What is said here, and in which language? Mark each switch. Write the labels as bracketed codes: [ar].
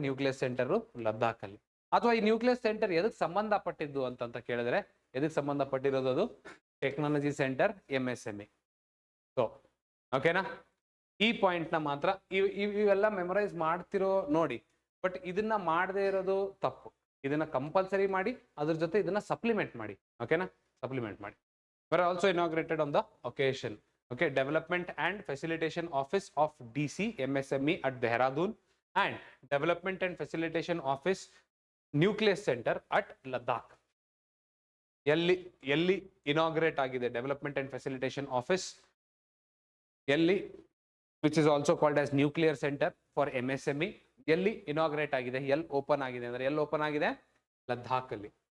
[kn] Nucleus centre Ladakh ಅಲ್ಲಿ. ಅಥವಾ ಈ ನ್ಯೂಕ್ಲಿಯಸ್ ಸೆಂಟರ್ ಎದಕ್ಕೆ ಸಂಬಂಧಪಟ್ಟಿದ್ದು ಅಂತ ಕೇಳಿದ್ರೆ ಎದಕ್ಕೆ ಸಂಬಂಧಪಟ್ಟಿರೋದು? ಅದು ಟೆಕ್ನಾಲಜಿ ಸೆಂಟರ್ MSME. ಸೊ ಓಕೆನಾ, ಈ ಪಾಯಿಂಟ್ ನ ಮಾತ್ರ ಇವೆಲ್ಲ ಮೆಮೊರೈಸ್ ಮಾಡ್ತಿರೋ ನೋಡಿ. ಬಟ್ ಇದನ್ನ ಮಾಡದೇ ಇರೋದು ತಪ್ಪು. ಇದನ್ನ ಕಂಪಲ್ಸರಿ ಮಾಡಿ, ಅದ್ರ ಜೊತೆ ಇದನ್ನ ಸಪ್ಲಿಮೆಂಟ್ ಮಾಡಿ. ಓಕೆನಾ, ಸಪ್ಲಿಮೆಂಟ್ ಮಾಡಿ. [en] were also inaugurated on the occasion. Okay, development and facilitation office of DC MSME at Dehradun and development and facilitation office nucleus center at Ladakh. [kn] ಎಲ್ಲಿ ಇನಾಗ್ರೇಟ್ ಆಗಿದೆ ಡೆವಲಪ್ಮೆಂಟ್ ಅಂಡ್ ಫೆಸಿಲಿಟೇಷನ್ ಆಫೀಸ್ ಎಲ್ಲಿ, [en] Which is also called as nuclear centre for MSME. [kn] ಎಲ್ಲಿ inaugurate ಆಗಿದೆ, ಎಲ್ಲಿ open ಆಗಿದೆ ಅಂದ್ರೆ ಎಲ್ಲಿ open ಆಗಿದೆ? ಲದ್ದಾಖ್ ಅಲ್ಲಿ.